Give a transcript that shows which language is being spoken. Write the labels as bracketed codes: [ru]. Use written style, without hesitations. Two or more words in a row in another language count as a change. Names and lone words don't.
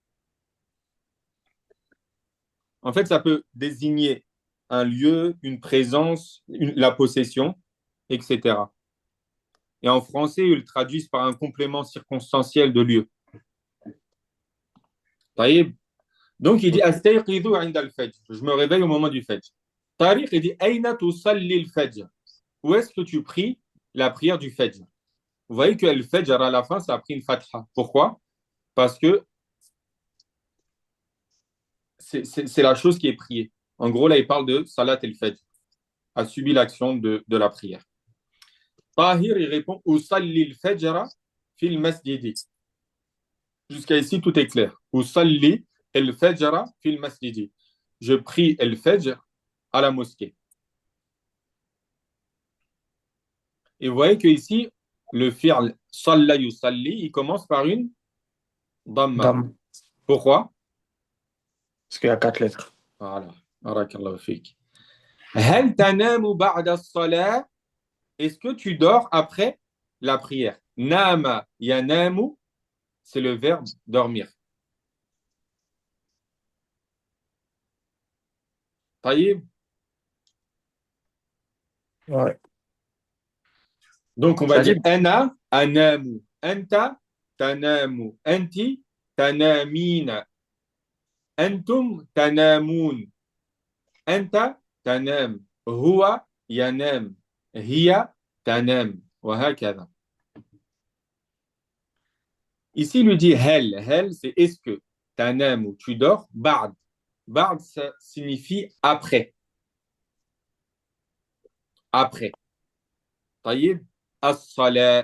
[fr] En fait, ça peut désigner un lieu, une présence, la possession, etc. Et en français, ils le traduisent par un complément circonstanciel de lieu. Taïb. Donc, il dit [ar] أستيقظ عند الفجر. [fr] Je me réveille au moment du Fajr. [ar] Tariq, [fr] il dit [ar] أين تصلي الفجر. [fr] Où est-ce que tu pries la prière du Fajr? Vous voyez que le Fajr, à la fin, ça a pris une fatha. Pourquoi? Parce que c'est la chose qui est priée. En gros, là, il parle de [ar] صلاة الفجر, [fr] a subi l'action de la prière. [ar] Tahir, [fr] il répond [ar] أصلي الفجر في المسجد. [fr] Jusqu'à ici, tout est clair. [ar] أصلي الفجر في المسجد. [fr] Je prie el-Fajr à la mosquée. Et vous voyez qu'ici, le [ar] فعل صلى يصلي, [fr] il commence par une dhamma. Dame. Pourquoi? Parce qu'il y a 4 lettres. Voilà. [ar] بارك الله فيك. هل تنام بعد الصلاة? [fr] Est-ce que tu dors après la prière? [ar] نام ينام, [fr] c'est le verbe dormir. Taïb. Ouais. Donc, on va Ça dire dépend. [ar] أنا أنام أنت تنام أنتِ تنامين أنتم تنامون أنت تنام هو ينام, هي تنام, وهكذا. [fr] Ici, il lui dit hel. Hel, c'est est-ce que tanamu, tu dors, ba'd. Ba'd, ça signifie après. Après. [ar] طيب الصلاة.